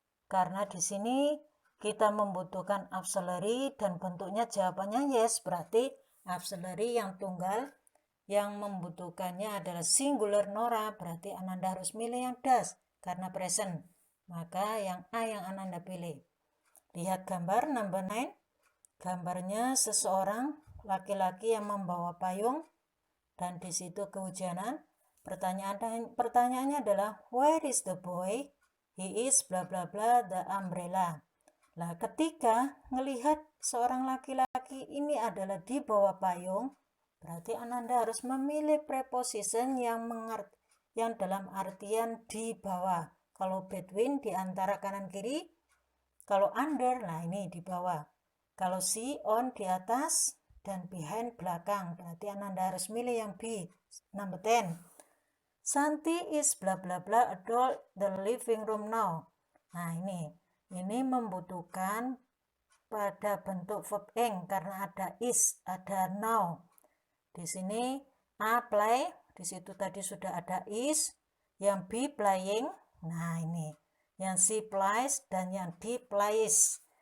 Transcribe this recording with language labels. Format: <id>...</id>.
<id>Karena di sini kita membutuhkan auxiliary dan bentuknya jawabannya yes, berarti auxiliary yang tunggal yang membutuhkannya adalah singular Nora, berarti Ananda harus milih yang does karena present. Maka yang A yang Ananda pilih. Lihat gambar number 9. Gambarnya seseorang laki-laki yang membawa payung dan di situ kehujanan. Pertanyaannya adalah</id> <en>where is the boy? He is bla bla bla the umbrella.</en> <id>Nah, ketika melihat seorang laki-laki ini adalah di bawah payung, berarti Ananda harus memilih preposition yang dalam artian di bawah. Kalau between di antara kanan kiri, kalau under, nah ini di bawah. Kalau si on di atas dan behind belakang, berarti Ananda harus milih yang B. Number 10.</id> <en>Santi is bla bla bla adult the living room now.</en> <id>Nah, ini membutuhkan pada bentuk verb ing karena ada is, ada now. Di sini A play, di situ tadi sudah ada is, yang B playing. Nah, ini yang C plays dan yang D plays.</id>